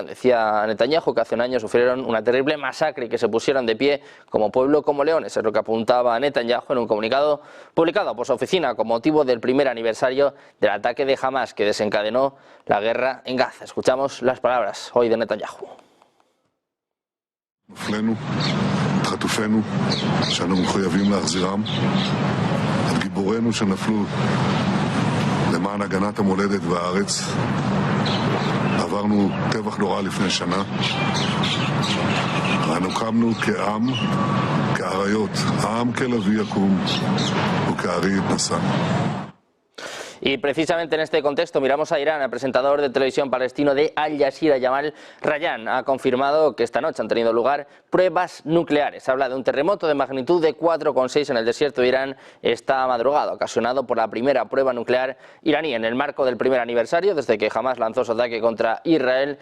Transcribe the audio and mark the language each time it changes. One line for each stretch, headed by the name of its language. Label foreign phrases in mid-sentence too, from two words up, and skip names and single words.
Spanish: Decía Netanyahu que hace un año sufrieron una terrible masacre y que se pusieron de pie como pueblo, como leones. Es lo que apuntaba Netanyahu en un comunicado publicado por su oficina con motivo del primer aniversario del ataque de Hamas que desencadenó la guerra en Gaza. Escuchamos las palabras hoy de Netanyahu.
Hebrew: נופלינו, את חטופינו, שאנו מחויבים להחזירם, את גיבורינו שנפלו למען הגנת המולדת והארץ. עברנו טבח נורא לפני שנה. אנו קמנו כעם, כאריות, העם כלביא יקום וכארי יתנשא.
Spanish: Y precisamente en este contexto miramos a Irán. El presentador de televisión palestino de Al Jazeera, Jamal Rayan, ha confirmado que esta noche han tenido lugar pruebas nucleares. Habla de un terremoto de magnitud de 4,6 en el desierto de Irán esta madrugada, ocasionado por la primera prueba nuclear iraní en el marco del primer aniversario desde que Hamas lanzó su ataque contra Israel.